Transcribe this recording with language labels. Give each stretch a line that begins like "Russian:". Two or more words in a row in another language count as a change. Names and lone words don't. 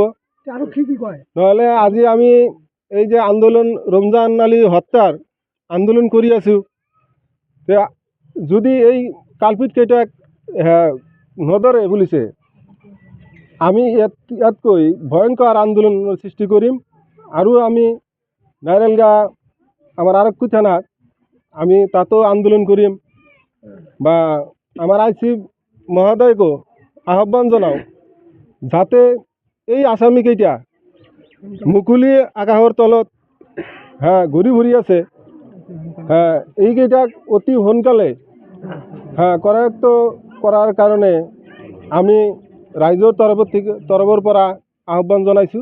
Assamese: নহ'লে আজি আমি এই যে আন্দোলন, ৰমজান আলী হত্যাৰ আন্দোলন কৰি আছোঁ, যদি এই কালপিত কেইটাক নধৰে বুলিছে, আমি ইয়াতকৈ ভয়ংকৰ আন্দোলনৰ সৃষ্টি কৰিম। আৰু আমি নাইৰালকা আমাৰ আৰক্ষী থানাত আমি তাতো আন্দোলন কৰিম বা আমার আইসি মহোদয়কো আহ্বান জানাও যাতে এই আসামিকেইটা মুকলি আকাশৰ তলত ঘূৰি ফুৰি আছে, এইকেইটাক অতি সোনকালে কৰায়ত্ব কৰাৰ কাৰণে আমি ৰাইজৰ তৰফৰ পৰা আহ্বান জনাইছোঁ।